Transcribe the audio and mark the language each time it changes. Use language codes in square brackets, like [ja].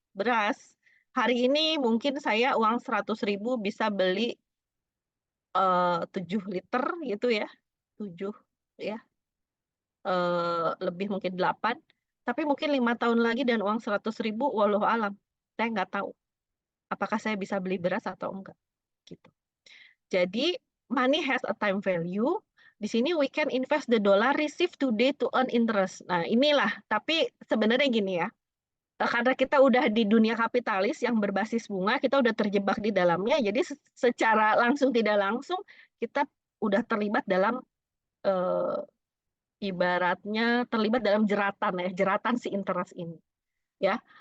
[id] Beras hari ini mungkin saya uang 100.000 bisa beli 7 liter gitu ya. 7 ya. Lebih mungkin 8. Tapi mungkin 5 tahun lagi dan uang 100.000 walau alam. Saya nggak tahu apakah saya bisa beli beras atau enggak gitu. Jadi [en] money has a time value. [id] Di sini [en] we can invest the dollar received today to earn interest. [id] Nah, inilah. Tapi sebenarnya gini ya. Karena kita udah di dunia kapitalis yang berbasis bunga, kita udah terjebak di dalamnya. Jadi secara langsung tidak langsung kita udah terlibat dalam ibaratnya terlibat dalam jeratan ya, jeratan si interest ini. Ya.